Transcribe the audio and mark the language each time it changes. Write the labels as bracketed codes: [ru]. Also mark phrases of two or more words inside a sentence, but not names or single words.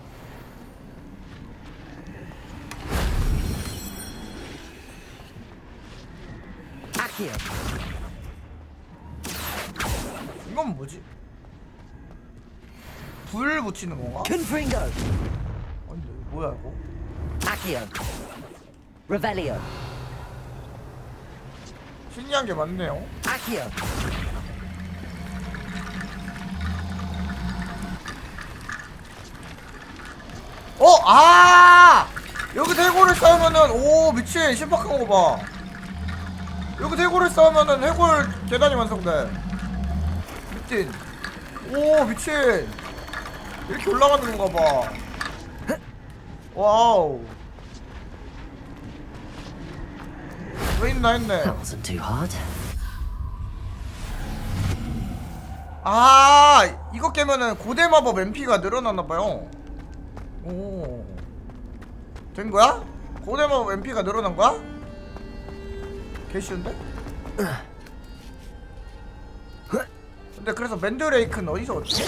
[ko] Accio. 이건 뭐지? 불 붙이는 건가? Confringo. 아니, 뭐야 이거? Accio. Revelio. 신기한 게 많네요. Accio. 여기서 해골을 싸우면은, 오, 미친, 신박한 거 봐. 여기서 해골을 싸우면은 해골 계단이 완성돼. 미친. 오, 미친. 이렇게 올라가는 건가 봐. 와우. 왜 있나 했네. [en] That wasn't too hard. [ko] 이거 깨면은 고대 마법 MP가 늘어나나봐요. 오. 된 거야? 고대 마법 MP가 늘어난 거야? 개 쉬운데? 근데 그래서 맨드레이크는 어디서 얻지?